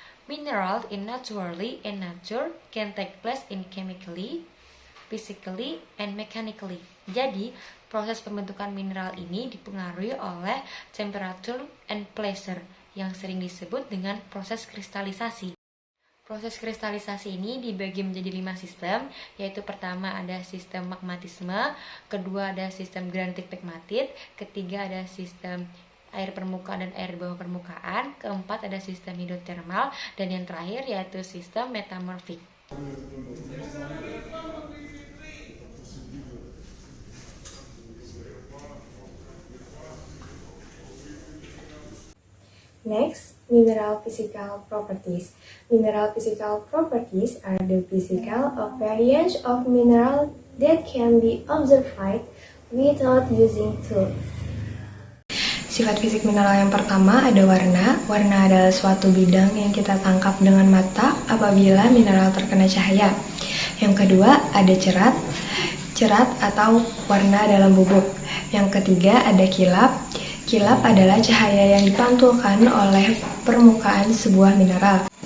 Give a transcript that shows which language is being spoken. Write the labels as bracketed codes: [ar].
[en] Mineral in naturally and nature can take place in chemically, physically, and mechanically. [id] Jadi, proses pembentukan mineral ini dipengaruhi oleh [en] temperature and pressure [id] yang sering disebut dengan proses kristalisasi. Proses kristalisasi ini dibagi menjadi 5 sistem, yaitu pertama ada sistem magmatisme, kedua ada sistem granitik pegmatit, ketiga ada sistem air permukaan dan air bawah permukaan, keempat ada sistem hidrotermal, dan yang terakhir yaitu sistem metamorfik. [en] Next, mineral physical properties. Mineral physical properties are the physical appearance of mineral that can be observed without using tools. [id] Sifat fisik mineral yang pertama ada warna. Warna adalah suatu bidang yang kita tangkap dengan mata apabila mineral terkena cahaya. Yang kedua ada cerat. Cerat atau warna dalam bubuk. Yang ketiga ada kilap. Kilap adalah cahaya yang dipantulkan oleh permukaan sebuah mineral.